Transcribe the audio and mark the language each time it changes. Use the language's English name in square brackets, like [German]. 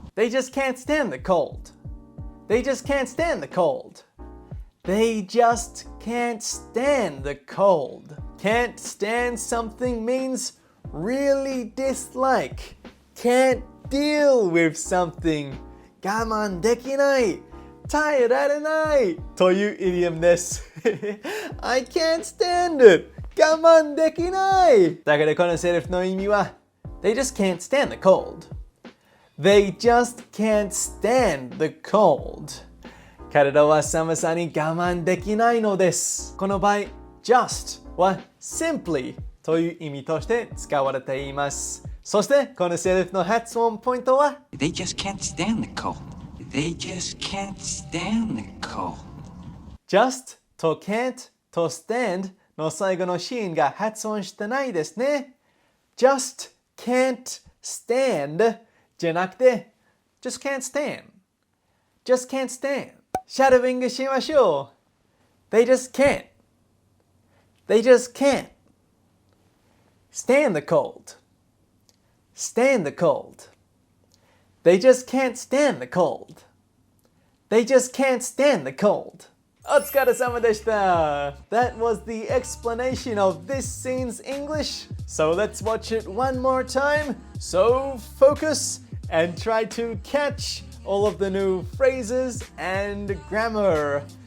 [English] They just can't stand the cold. They just can't stand the cold. They just can't stand the cold. Can't stand something means really dislike. Can't deal with something. [Japanese] 我慢できない。耐えられないというイディオムです。 [English] I can't stand it. [Japanese] 我慢できない。だからこのセリフの意味は [English] They just can't stand the cold.They just can't stand the cold. [Japanese] 体は寒さに我慢できないのです。この場合、just は simply という意味として使われています。そしてこのセリフの発音ポイントは [English] They just can't stand the cold. They just can't stand the cold. [Japanese] just と can't と stand の最後のシーンが発音してないですね。 [English] just can't stand [Japanese] じゃなくて [English] just can't stand just can't stand [Japanese] シャドウイングしましょう [English] They just can't They just can't stand the cold stand the cold They just can't stand the cold They just can't stand the cold [Japanese] お疲れ様でした [English] That was the explanation of this scene's English So let's watch it one more time So focus and try to catch all of the new phrases and grammar.